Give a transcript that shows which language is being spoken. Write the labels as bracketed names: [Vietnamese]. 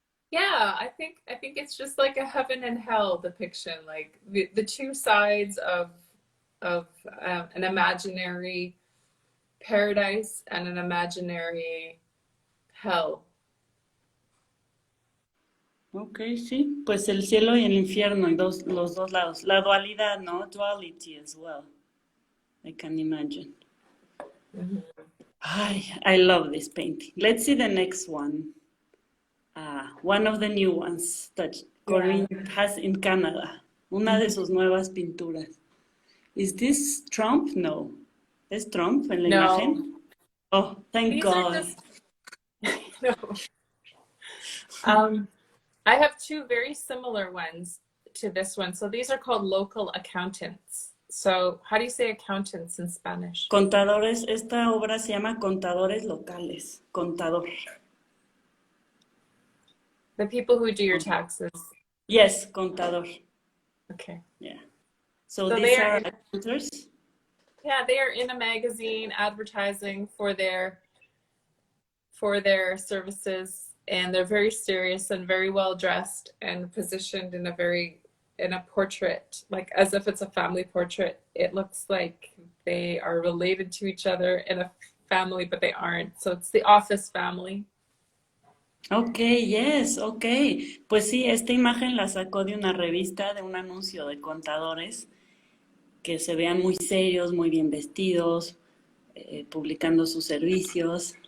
[English] Yeah, I think it's just like a heaven and hell depiction, like the two sides of an imaginary paradise and an imaginary hell. [Spanish] Okay, sí, pues el cielo y el infierno, y los dos lados. [English] La dualidad, ¿no? Duality as well. I can imagine. Mm-hmm. I love this painting. Let's see the next one. One of the new ones that Corinne has in Canada. [Spanish] Una de sus nuevas pinturas. Is this Trump? No. ¿Es Trump en la imagen? [English] Oh, thank God. No. I have two very similar ones. to this one. So these are called local accountants. So how do you say accountants in Spanish? [Spanish] Contadores, esta obra se llama Contadores Locales. Contador. [English] The people who do your taxes. Yes, contador. Okay. Yeah. So So these are accountants? Yeah, they are in a magazine advertising for their services, and they're very serious and very well dressed and positioned in a portrait, like as if it's a family portrait. It looks like they are related to each other in a family, but they aren't. So it's the office family. Okay, yes, okay. [Spanish] Pues sí, esta imagen la sacó de una revista, de un anuncio de contadores que se vean muy serios, muy bien vestidos, publicando sus servicios.